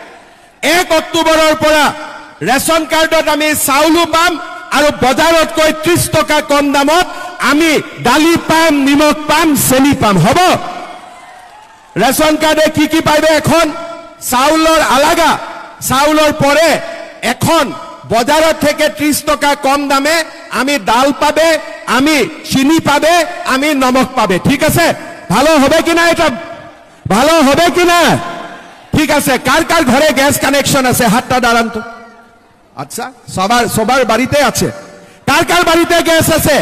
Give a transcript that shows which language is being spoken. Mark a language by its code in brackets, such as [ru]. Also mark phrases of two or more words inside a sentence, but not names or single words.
[as] 1 অক্টোবৰৰ পৰা ৰেশন কাৰ্ডত আমি চাউলো পাম আৰু বজাৰতকৈ 30 টকা কম দামত আমি দালি পাম, নিমখ পাম, চেনি পাম। হ'ব? ৰেশন কাৰ্ডে কি পাইবে? [bn] এখন চাউলৰ আলাগা, চাউলৰ পৰে এখন বজাৰত থেকে 30 টকা কম দামে আমি ডাল পাবে, আমি চিনি পাবে, আমি নমক পাবে। ঠিক আছে? ভালো হবে কিনা? এটা ভালো হবে কিনা? ঠিক আছে। কার কার ঘরে গ্যাস কানেকশন আছে? হাতটা দাঁড়ান তো। আচ্ছা, সবার বাড়িতে আছে। কার কার বাড়িতে গ্যাস আছে?